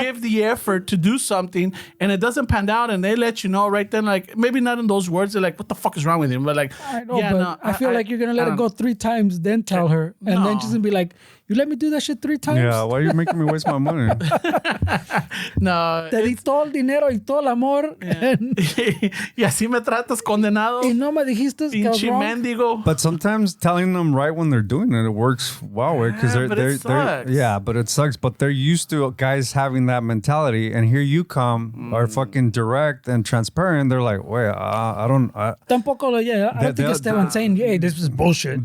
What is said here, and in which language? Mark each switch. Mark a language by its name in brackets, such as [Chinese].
[English] give the effort to do something and it doesn't pan out, and they let you know right then, like maybe not in those words, they're like, what the fuck is wrong with him? But like, I know, yeah, but no, I feel like you're gonna let it go 3 times, then tell her, and then she's gonna be like, "You let me do that shit 3 times." Yeah, why are you making me waste my money? no. [Spanish] Te di todo el dinero y todo el amor, and, Y así me tratas, condenado, y no me dijiste que [English] I was [Spanish] pinche [English] wrong. [Spanish] mendigo. [English] But sometimes telling them right when they're doing it works well, because Yeah, but it sucks. yeah, but it sucks. But they're used to guys having that mentality, and here you come are fucking direct and transparent. They're like, wait, I don't. [Spanish] Tampoco, [English] I don't think Esteban saying, "Hey, this is bullshit."